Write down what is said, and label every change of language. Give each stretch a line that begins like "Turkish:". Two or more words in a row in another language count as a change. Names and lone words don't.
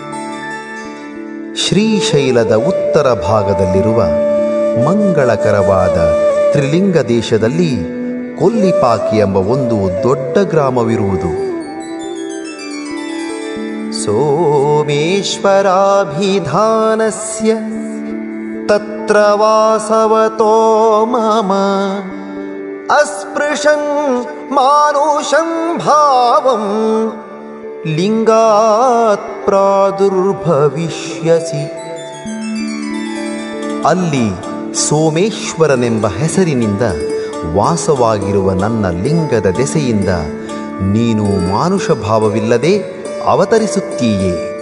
Kannada: ಶ್ರೀಶೈಲದ ಉತ್ತರ ಭಾಗದಲ್ಲಿರುವ ಮಂಗಳಕರವಾದ ತ್ರಿಲಿಂಗ ದೇಶದಲ್ಲಿ ಕೊಲ್ಲಿಪಾಕಿ ಎಂಬ ಒಂದು ದೊಡ್ಡ ಗ್ರಾಮವಿರುವುದು.
Sanskrit: ಸೋಮೇಶ್ವರಾಭಿಧಾನಸ್ಯ ತತ್ರ ವಾಸವತೋ ಮಮ ಅಸ್ಪೃಶನ್ ಮಾನುಷಂ ಭಾವಂ ಲಿಂಗಾತ್ ಪ್ರಾದುರ್ಭವಿಷ್ಯಸಿ.
Kannada: ಅಲ್ಲಿ ಸೋಮೇಶ್ವರನೆಂಬ ಹೆಸರಿನಿಂದ ವಾಸವಾಗಿರುವ ನನ್ನ ಲಿಂಗದ ದೆಸೆಯಿಂದ ನೀನು ಮಾನುಷ ಭಾವವಿಲ್ಲದೆ ಅವತರಿಸುತ್ತೀಯೇ.